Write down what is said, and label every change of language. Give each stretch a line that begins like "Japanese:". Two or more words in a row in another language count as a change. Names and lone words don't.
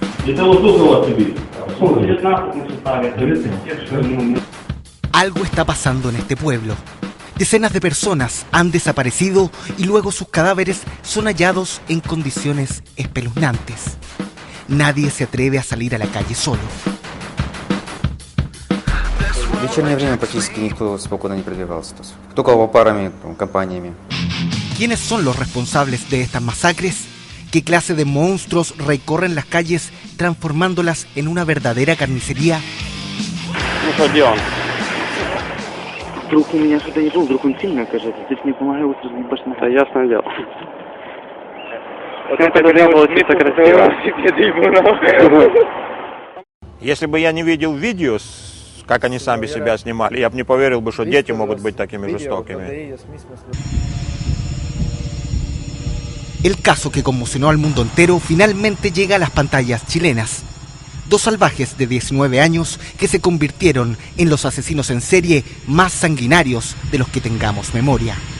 Spanish: Algo está pasando en este pueblo. Decenas de personas han desaparecido y luego sus cadáveres son hallados en condiciones espeluznantes. Nadie se atreve a salir a la calle solo.
Russian: В вечернее время практически никто спокойно не продвигался. Только парами, компаниями.
Spanish: ¿Quiénes son los responsables de estas masacres? ¿Qué clase de monstruos recorren las calles transformándolas en una verdadera carnicería?
Russian: Вдруг у меня что-то не то, вдруг он сильно окажется. Здесь мне помогает башня. Да, ясное дело. Если бы я не видел видео, как они сами себя снимали, я бы не поверил бы, что дети могут быть такими жестокими.
Spanish: El caso que conmocionó al mundo entero finalmente llega a las pantallas chilenas. Dos salvajes de 19 años que se convirtieron en los asesinos en serie más sanguinarios de los que tengamos memoria.